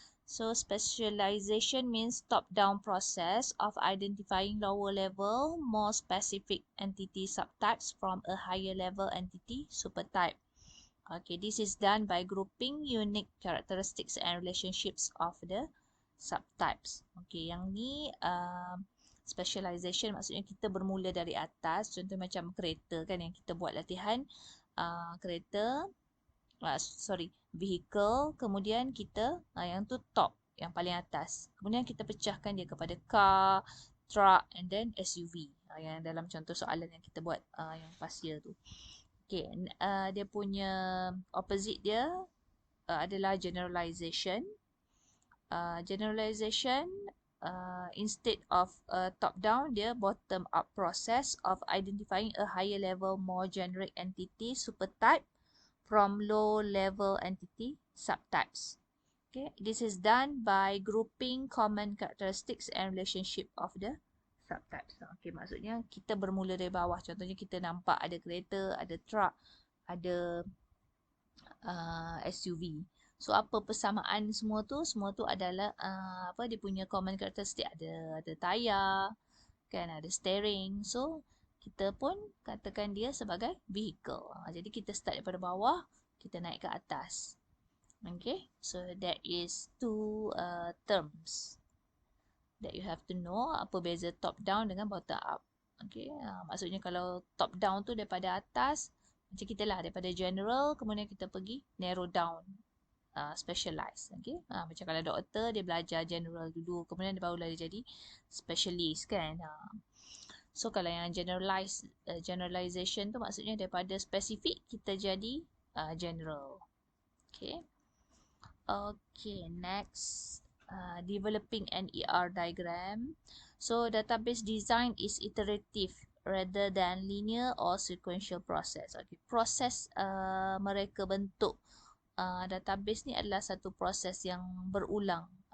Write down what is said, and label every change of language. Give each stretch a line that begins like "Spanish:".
English: So specialization means top-down process of identifying lower level, more specific entity subtypes from a higher level entity supertype. Okay, this is done by grouping unique characteristics and relationships of the subtypes.
Malay: Okay, yang ni specialization maksudnya kita bermula dari atas. Contoh macam kereta kan yang kita buat latihan. Kereta, vehicle. Kemudian kita, yang tu top, yang paling atas. Kemudian kita pecahkan dia kepada
English: car, truck and then SUV.
Malay: Yang dalam contoh soalan yang kita buat yang past year tu. Okay, dia punya opposite dia adalah generalization.
English: Generalization instead of top down, dia bottom up process of identifying a higher level more generic entity supertype from low level entity subtypes. Okay, this is done by grouping common characteristics and relationship of the subtypes.
Malay: Okay, maksudnya kita bermula dari bawah. Contohnya kita nampak ada kereta, ada truck, ada SUV. So apa persamaan semua tu? Semua tu adalah dia punya common characteristic, ada tayar, kan, ada steering. So kita pun katakan dia sebagai vehicle. Jadi kita start daripada bawah, kita naik ke atas.
English: Okay, so that is two terms that you have to know.
Malay: Apa beza top down dengan bottom up. Okay, maksudnya kalau top down tu daripada atas, macam kita lah daripada general, kemudian kita pergi
English: narrow down, specialize.
Malay: Okay, macam kalau doktor dia belajar general dulu, kemudian dia barulah dia jadi specialist kan. So kalau yang generalization tu maksudnya daripada spesifik kita jadi general. Okay.
English: Okay, next, developing an ER diagram. So database design is iterative rather than linear or sequential process.
Malay: Okay, proses mereka bentuk database ni adalah satu proses yang berulang.